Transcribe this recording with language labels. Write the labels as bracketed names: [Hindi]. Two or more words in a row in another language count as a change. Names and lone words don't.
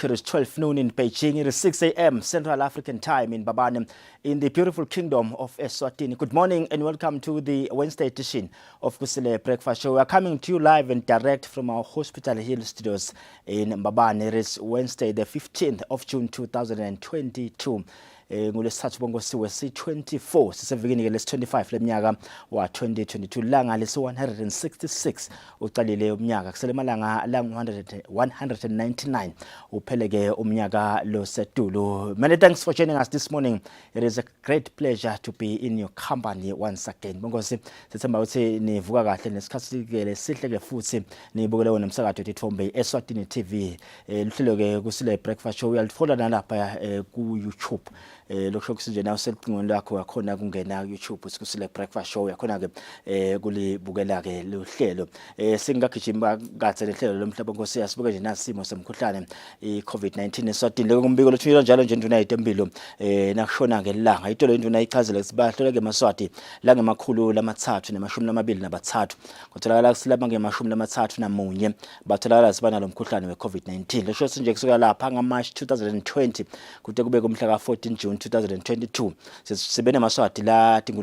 [English] It is 12 noon in Beijing. It is 6 a.m. Central African time in Mbabane, in the beautiful kingdom of Eswatini. Good morning and welcome to the Wednesday edition of Kusile Breakfast Show. We are coming to you live and direct from our Hospital Hill studios in Mbabane. It is Wednesday, the 15th of June 2022. [Swati] Ngolesithathu bonke siwe si-24 sisevikini lesi-25 leminyaka wa-2022 langa lesi-166 uqalile umnyaka kusele malanga lang-199 upheleke umnyaka lo setulu. [English] Many thanks for joining us this morning. It is a great pleasure to be in your company once again. [Swati] Bonkosi sithemba ukuthi nivuka kahle nesikhathi sihle futhi nibukele wona umsakazo wethu Eswatini TV. Luhlelo ke Kusile Breakfast Show uyalithola nalapha ku YouTube. Lokho kusinje nawe selicingweni lakho yakhona kungena YouTube Kusile Breakfast Show yakhona ke kulibukela ke lohlelo singagijima kahle lehlelo lomhlaba nkosi yasibuke nje nasimo semkhuhlane iCovid-19 Eswatini lokumbiko lothuyela njalo nje induna yetempilo nakushona ngelanga itolo induna ichazile sibahlole ke Maswati la ngemakhulu lamathathu ne23 kutholakala kusilapha nge31 batholakala sibana lomkhuhlane weCovid-19 lesho sinje kusuka lapha ngaMarch 2020 kude kube kumhla ka14 June 2022 sibene Maswati la